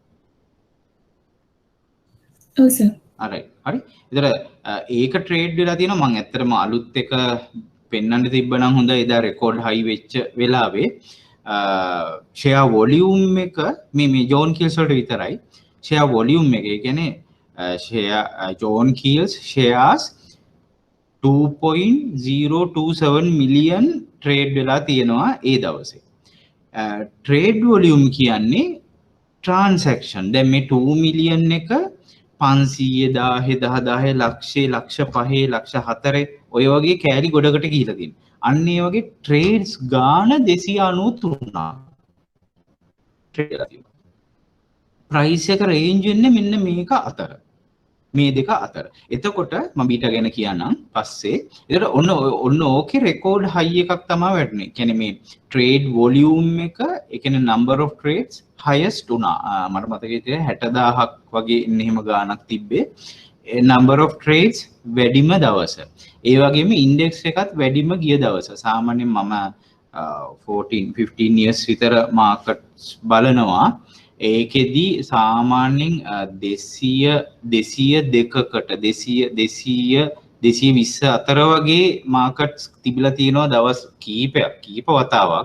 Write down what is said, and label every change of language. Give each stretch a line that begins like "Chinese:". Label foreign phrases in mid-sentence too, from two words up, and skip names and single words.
Sinhala: ඔව් සර්. හරි. ඒතර ඒක ට්‍රේඩ් වෙලා තියෙනවා. මම ඇත්තටම අලුත් එක පෙන්වන්න තිබ්බනම් හොඳයි. එදා
English: record high
Sinhala: වෙච්ච වෙලාවේ
English: share volume
Sinhala: එක මේ ජෝන් කීල්ස් වලට විතරයි.
English: share volume
Sinhala: එක. ඒ කියන්නේ
English: John Keel's shares 2.027 million trade
Sinhala: වෙලා තියෙනවා ඒ දවසේ.
English: trade volume
Sinhala: කියන්නේ transaction. දැන් මේ 2 million එක 500 1000 ලක්ෂය ලක්ෂ 5 ලක්ෂ 4 ඔය වගේ කෑලි ගොඩකට ගිහිලා තියෙනවා. අන්න ඒ වගේ trades ගාන 293ක් trade වෙලා තියෙනවා. price එක range වෙන්නේ මෙන්න මේක අතර. මේ දෙක අතර. එතකොට මම ඊට ගැන කියන්නම් පස්සේ. ඒතර ඔන්න ඕකේ
English: record high
Sinhala: එකක් තමයි වැටුනේ. කියන්නේ මේ
English: trade volume
Sinhala: එක, ඒ කියන්නේ
English: number of trades highest
Sinhala: උනා. මට මතකයි 60000ක් වගේ එහෙම ගාණක් තිබ්බේ.
English: number of trades
Sinhala: වැඩිම දවස. ඒ වගේම index එකත් වැඩිම ගිය දවස. සාමාන්‍යයෙන් මම 14-15 years විතර markets බලනවා. ඒකෙදී සාමාන්‍යයෙන් 220 අතර වගේ මාකට්ස් තිබිලා තියෙනවා දවස් කීප වතාවක්.